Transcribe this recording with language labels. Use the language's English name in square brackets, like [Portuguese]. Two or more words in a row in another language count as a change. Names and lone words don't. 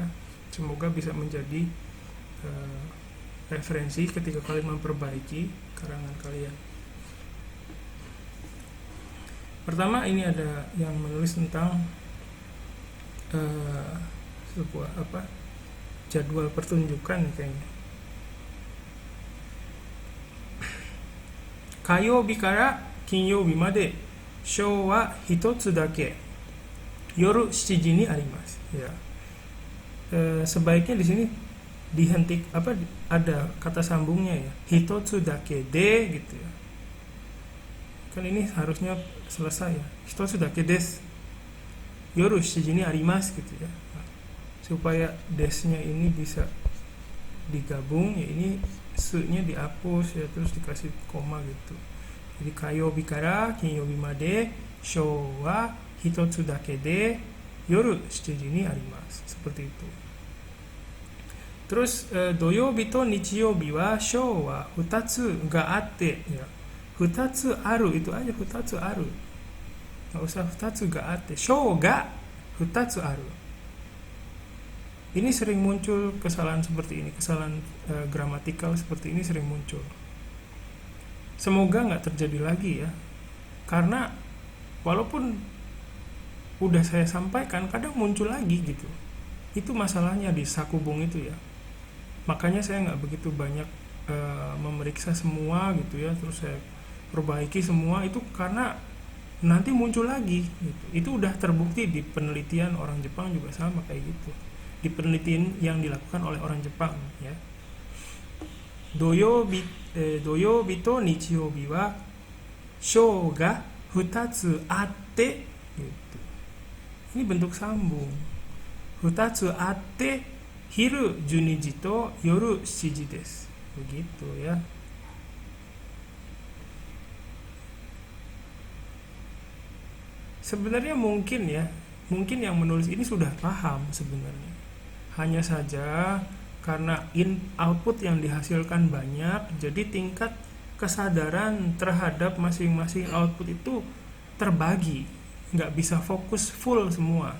[Indonesian] Semoga bisa menjadi referensi ketika kalian memperbaiki karangan kalian. Pertama, ini ada yang menulis tentang sebuah jadwal pertunjukan kayaknya. [Japanese] 火曜日から金曜日までショーは一つだけ夜7時にあります ya. [Indonesian] Sebaiknya di sini ada kata sambungnya ya, [Japanese] 一つだけで [Indonesian] gitu ya. Kan ini harusnya selesai ya, [Japanese] 一つだけです夜7時にあります [Indonesian] gitu ya. Supaya desnya ini bisa digabung ya, ini su-nya dihapus ya, terus dikasih koma gitu. [Japanese] Jadi 火曜日から金曜日までショーは一つだけで夜7時にあります, [Indonesian] seperti itu. [Japanese] Terus 土曜日と日曜日はショーは二つがあって, ya. 二つある [Indonesian] itu aja, [Japanese] 二つある. [Indonesian] Nggak usah [Japanese] 二つがあって. ショーが二つある. [Indonesian] Ini sering muncul kesalahan seperti ini, kesalahan gramatikal seperti ini sering muncul. Semoga nggak terjadi lagi ya. Karena walaupun udah saya sampaikan, kadang muncul lagi gitu. Itu masalahnya di sakubung itu ya. Makanya saya nggak begitu banyak memeriksa semua gitu ya, terus saya perbaiki semua itu karena nanti muncul lagi gitu. Itu udah terbukti di penelitian orang Jepang juga sama kayak gitu, di penelitian yang dilakukan oleh orang Jepang ya. [Japanese] 土曜日と日曜日はショーが二つあって gitu. [Indonesian] Ini bentuk sambung. [Japanese] 二つあって昼12時と夜7時です. [Indonesian] Begitu ya. Sebenarnya mungkin yang menulis ini sudah paham sebenarnya. Hanya saja karena output yang dihasilkan banyak, jadi tingkat kesadaran terhadap masing-masing output itu terbagi, nggak bisa fokus full semua.